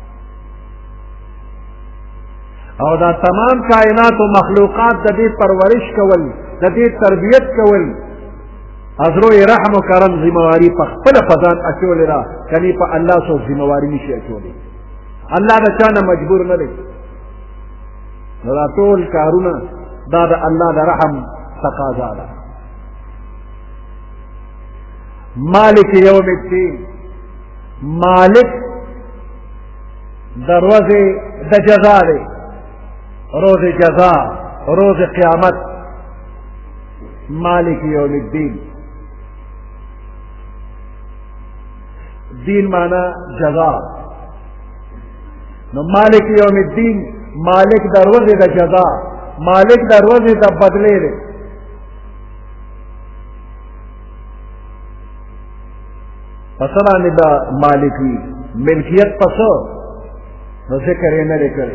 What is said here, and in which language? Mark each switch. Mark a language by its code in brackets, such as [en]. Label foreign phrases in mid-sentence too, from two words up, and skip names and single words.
[ps] او دا تمام کائنات او مخلوقات د دې پرورش کول د دې تربیت کول [fa] ازروی رحم و کرم [ps] ذمہواری په خپل فزان اچولې ده کني په الله سو ذمہواری نشي اچولې الله د چا نه مجبور نه دی نو دا ټول کارونه دا د الله د رحم تقاضا ده [ar] مالک یوم الدین [ps] مالک د ورځې د جزا دی [ur] روز جزا روز قیامت [ar] مالک یوم الدین [ps] دین مانا جزا نو [ar] مالک یوم الدین [ps] مالک در ورځې د جزا مالک در ورځې د بدلې دی پس باندې د مالک وي ملکیت پس نو ذکر یې نه دی کړی.